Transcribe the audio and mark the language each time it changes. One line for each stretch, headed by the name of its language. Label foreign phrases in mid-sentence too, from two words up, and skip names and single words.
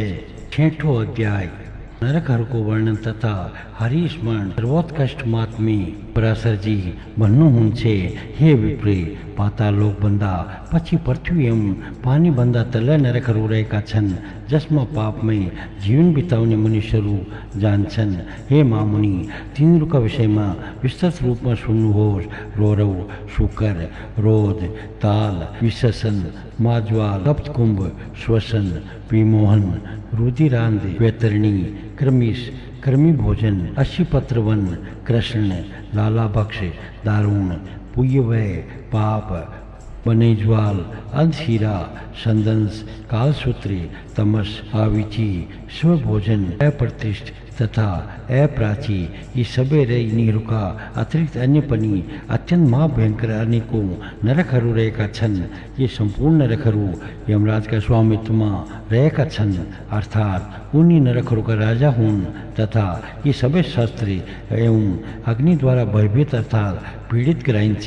Nepali: 6ठो अध्याय नरकहरूको वर्णन तथा हरिस्मरण सर्वोत्कृष्ट महात्म्य पराशरजी भन्नुहुन्छ। हे विप्रे पाताल लोकभन्दा पछि पृथ्वी एवं पानीभन्दा तल नरकहरू रहेका छन् जसमा पापमय जीवन बिताउने मनुष्यहरू जान्छन्। हे महामुनि तिनीहरूका विषयमा विस्तृत रूपमा सुन्नुहोस्। रोरौ शुकर रोध ताल विशसन माज्वाल सप्तकुंभ श्वसन विमोहन रुधिरांध वैतरणी क्रमिश कर्मी भोजन अश्विपत्रवन कृष्ण लालाभक्ष दारुण पुय्यवय पाप बनेज्वाल अंधशीरा संदंस कालसूत्री तमस आविची स्वभोजन अप्रतिष्ठ तथा अप्राची यी सबै यिनीहरूका अतिरिक्त अन्य पनि अत्यन्त महाभयङ्कर अनेकौं नरकहरू रहेका छन्। यी सम्पूर्ण नरकहरू यमराजका स्वामित्वमा रहेका छन् अर्थात् उनी नरकहरूका राजा हुन् तथा यी सबै शस्त्र एवं अग्निद्वारा भयभीत अर्थात् पीडित गराइन्छ।